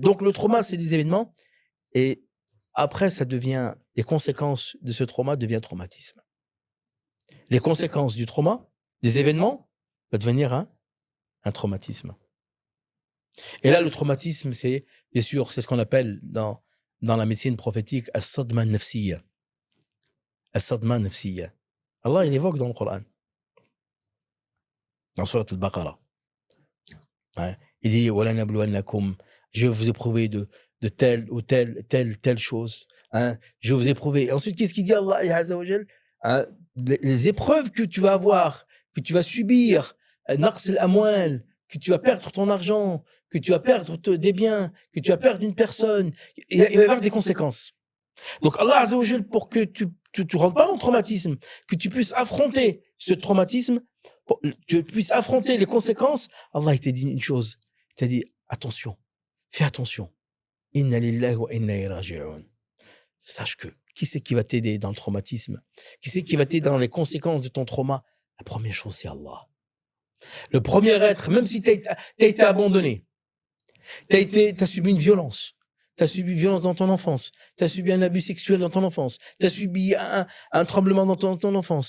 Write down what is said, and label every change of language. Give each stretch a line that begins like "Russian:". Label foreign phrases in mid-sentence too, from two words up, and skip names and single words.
French: Donc, le trauma, c'est des événements et après, les conséquences de ce trauma deviennent traumatisme. Les conséquences du trauma, des événements, va devenir un traumatisme. Et là, le traumatisme, c'est, bien sûr, c'est ce qu'on appelle dans la médecine prophétique,
Arabic: الصدمة النفسية. الصدمة النفسية.
French: Allah, il évoque dans le Coran. Dans Surat al-Baqarah. Il dit,
Arabic: ولنبلونكم,
French: je vais vous éprouver de telle ou telle chose. Je vous ai prouvé. Et ensuite, qu'est-ce qu'il dit
Arabic: الله عز وجل?
French: Les épreuves que tu vas avoir, que tu vas subir,
Arabic: نقص الأموال,
French: que tu vas perdre ton argent, que tu vas perdre des biens, que tu vas perdre une personne, il va y avoir des conséquences. Donc
Arabic: الله عز وجل,
French: pour que tu rentres pas dans le traumatisme, que tu puisses affronter ce traumatisme, que tu puisses affronter les conséquences, Allah il t'a dit une chose, il t'a dit attention, fais attention.
Arabic: إنا لله وإنا إليه راجعون.
French: Sache que qui c'est qui va t'aider dans le traumatisme? Qui c'est qui va t'aider dans les conséquences de ton trauma? La première chose, c'est Allah. Le premier être, même si t'as été abandonné, t'as subi une violence, t'as subi une violence dans ton enfance, t'as subi un abus sexuel dans ton enfance, t'as subi un tremblement dans ton enfance.